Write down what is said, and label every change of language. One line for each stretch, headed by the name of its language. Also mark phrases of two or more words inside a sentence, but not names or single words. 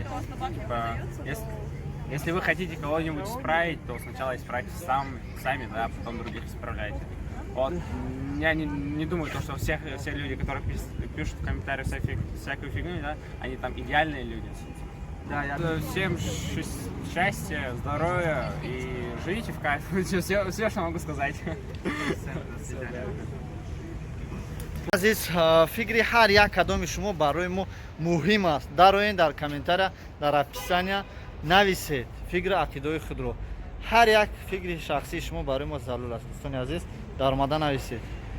Russian: Типа, если вы хотите кого-нибудь исправить, то сначала исправьте сами, да, а потом других исправляйте. Вот. Я не думаю, что все люди, которые пишут в комментариях всякую фигню, да, они там идеальные люди. Да, Всем счастья, здоровья и живите в кайф. Все, что могу сказать.
Tajik: азиз, фикри ҳар як кадоми шумо барои мо муҳим аст. Дароен дар комментария, дар описания нависед фикри ақидои худро. ҳар як фикри шахсии шумо барои мо залул аст. Дӯстони азиз, дар омада нависед.